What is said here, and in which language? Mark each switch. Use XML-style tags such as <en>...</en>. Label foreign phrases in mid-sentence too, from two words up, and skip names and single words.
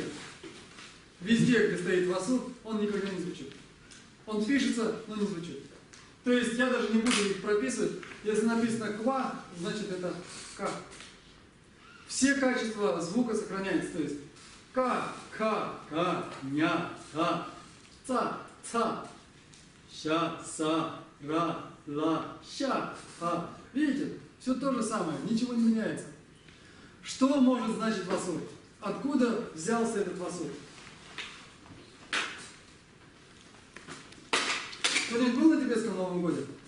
<ru>Везде, где стоит васур, он никогда не звучит. Он пишется, но не звучит. То есть я даже не буду их прописывать. Если написано ква, значит это к. Все качества звука сохраняются. То есть к, ня, та, ца, ца, ща, са, ра, ла, ща, а. Видите? Все то же самое, ничего не меняется. Что может значить васур? Откуда взялся этот васур? Кто-нибудь был на тибетском Новом годе?</ru>